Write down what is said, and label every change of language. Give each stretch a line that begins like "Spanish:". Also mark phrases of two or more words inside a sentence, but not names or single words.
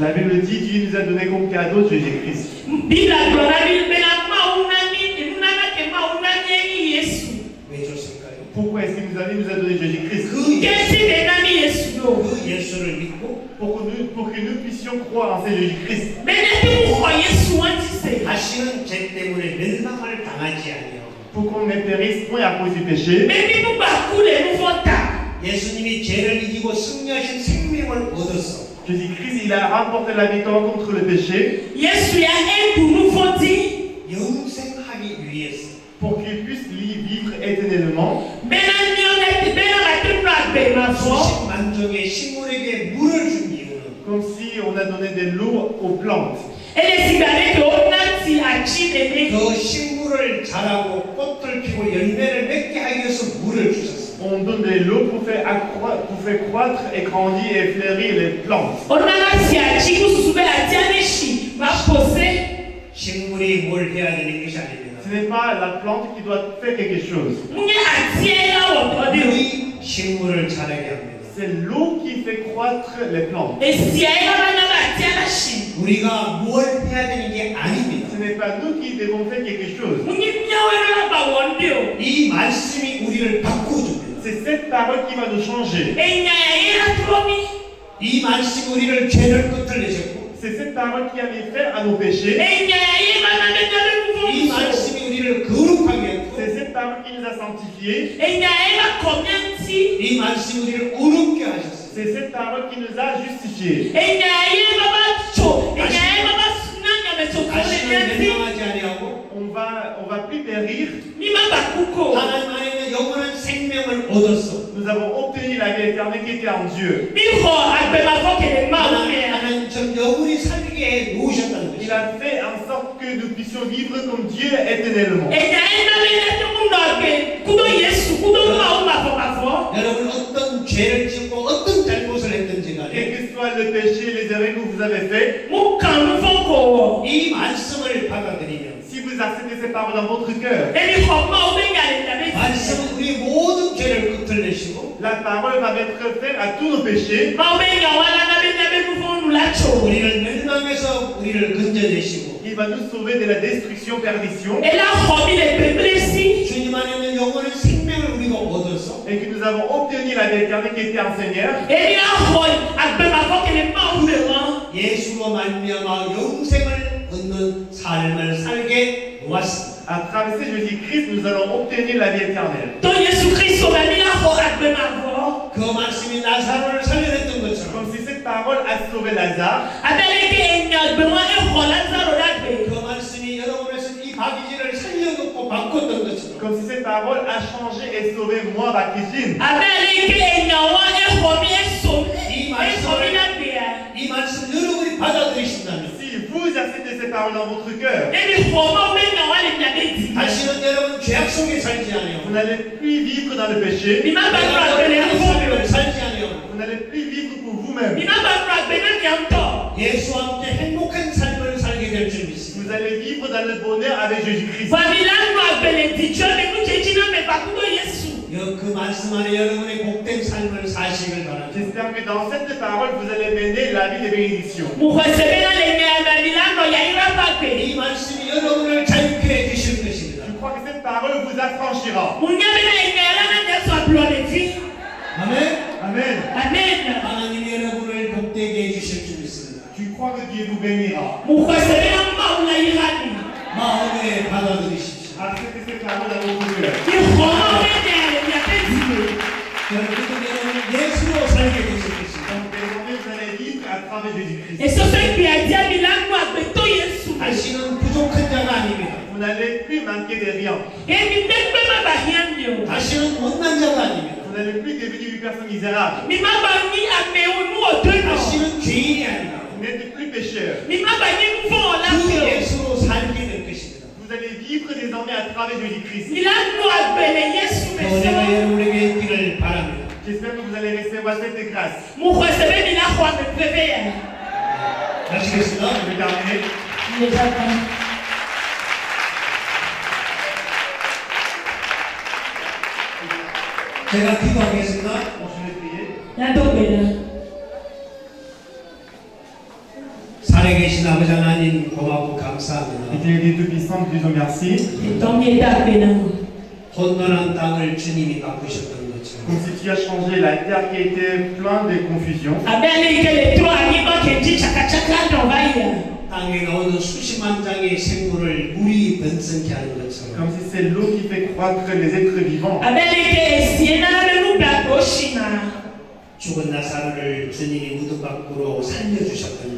French: La Bible dit Dieu nous a donné comme cadeau Jésus-Christ.
Korean: 왜 줬을까요?
French: Pourquoi est-ce qu'il nous a donné Jésus-Christ?
Korean: 그 예수를 믿고
French: Pour que nous puissions croire en ce Jésus-Christ.
Korean: 다시는 죄 때문에 멸망을 당하지 아니하고
French: Pour qu'on ne périsse point à cause du péché.
Korean: 예수님이 죄를 이기고 승리하신 생명을 얻었어.
French: Jésus-Christ, il a remporté la victoire contre le péché.
Korean: 영생하기 위해서.
French: Pour qu'il puisse vivre éternellement.
Korean: 만족의 식물에게 물을 준 이유는
French: Comme si on a donné de l'eau aux plantes.
Korean: 그 식물을 자라고 꽃을 피고 열매를 맺게 하기 위해서 물을 주셨어요.
French: On donne de l'eau pour faire croître et grandir et fleurir les plantes.
Korean: 식물이 뭘 해야 되는 것이 아닙니다.
French: Ce n'est pas la plante qui doit faire quelque chose.
Korean: 물이 식물을 자라게 합니다.
French: C'est l'eau qui fait croître les plantes.
Korean: 우리가 뭘 해야 되는 게 아닙니다.
French: Ce n'est pas nous qui devons faire quelque chose.
Korean: 이 말씀이 우리를 바꾸어줍니다.
French: C'est cette parole qui va nous changer.
Korean: 이 말씀이 우리를 죄를 끄트리셨고
French: C'est cette parole qui a mis fin à nos péchés.
Korean: 이 말씀이 우리를 거룩하게 했고
French: C'est cette parole qui nous a sanctifiés.
Korean: 이 말씀이 우리를 의롭게 하셨어요.
French: C'est cette parole qui nous a justifiés.
Korean: 다시는 멸망하지 아니하고
French: On va plus périr.
Korean: 하나님 안에 있는 영원한 생명을 얻었어.
French: Nous avons obtenu la vie éternelle qui était en Dieu.
Korean: 하나님 저 영원히 살게 해 놓으셨다는
French: Il
Korean: 것이죠.
French: a fait en sorte que nous puissions vivre comme Dieu éternellement.
Korean: 여러분 어떤 죄를 짓고 어떤 잘못을 했든지 간에
French: Quel que soit le péché, les erreurs que vous avez fait,
Korean: 이 말씀을 받아들이면
French: si vous acceptez ces paroles dans votre cœur,
Korean: 말씀은 우리 모든 죄를 건져내시고
French: la parole va mettre fin à tous nos péchés.
Korean: 우리를 멸망에서 우리를 건져내시고
French: Il va nous sauver de la destruction, perdition.
Korean: 주님 안에는 영원한 생명을 우리가 얻어서
French: Et que nous avons obtenu la vie éternelle qui était en Seigneur.
Korean: 예수로 말미암아 영생을 얻는 삶을 살게 도왔습니다.
French: À travers Jésus-Christ, nous allons obtenir la vie éternelle.
Korean: 그 말씀이 나사로를 살려냈던 것처럼
French: Comme si cette parole a sauvé Lazare.
Korean: 그 말씀이 여러분에서 이 바기지를 살려놓고 바꿨던 것처럼
French: Comme si cette parole a changé et sauvé moi, Bakijin.
Korean: 이 말씀 여러분이 받아들이신다면
French: Si vous acceptez cette parole dans votre cœur,
Korean: 다시는 여러분 죄악 속에 살지 않아요.
French: vous n'allez plus vivre dans le péché.
Korean: 살지 않아요.
French: Vous n'allez plus vivre pour vous-même.
Korean: 예수와 함께 행복한 삶을 살게 될 줄 믿습니다.
French: Vous allez vivre dans le bonheur avec Jésus-Christ.
Korean: 그 말씀 안에 여러분의 복된 삶을 사시길 바랍니다.
French: J'espère que dans cette parole, vous allez mener la vie de bénédiction.
Korean: 이 말씀이 여러분을 자유케 해주실 것입니다.
French: Je crois que cette parole vous affranchira.
Korean: 아멘.
French: Amen.
Korean: 하나님이 여러분을 복되게 해주실 줄 믿습니다.
French: Je crois que Dieu vous bénira.
Korean: 마음에 받아들이십시오.
French: Acceptez cette parole dans votre cœur.
Korean: 여러분은 예수로 살게 되실 것입니다.
French: Désormais, vous allez vivre à travers Jésus-Christ.
Korean: 다시는 부족한 자가 아닙니다.
French: Vous n'allez plus manquer de rien.
Korean: 다시는 못난 자가 아닙니다.
French: Vous n'allez plus devenir une personne misérable.
Korean: 다시는 죄인이 아닙니다.
French: Vous n'êtes plus pécheur.
Korean: 그 예수로 살게 될 것입니다.
French: Vous allez vivre désormais à travers Jésus-Christ.
Korean: 은혜가 여러분에게 있기를 바랍니다.
French: J'espère que vous allez recevoir cette grâce.
Korean: 마치겠습니다.
French: Je vais terminer.
Korean: 제가 기도하겠습니다.
French: Je vais prier.
Korean: 살아계신 아버지 하나님 고맙고 감사합니다.
French: Éternel Dieu Tout-Puissant, Dieu merci.
Korean: 혼돈한 땅을 주님이 바꾸셨던 것처럼
French: Comme si tu as changé la terre qui était pleine de confusion.
Korean: 땅에 나오는 수십만 장의 생물을 물이 번성케 하는 것처럼
French: Comme si c'est l'eau qui fait croître les êtres vivants.
Korean: 죽은 나사로를 주님이 무덤 밖으로 살려주셨던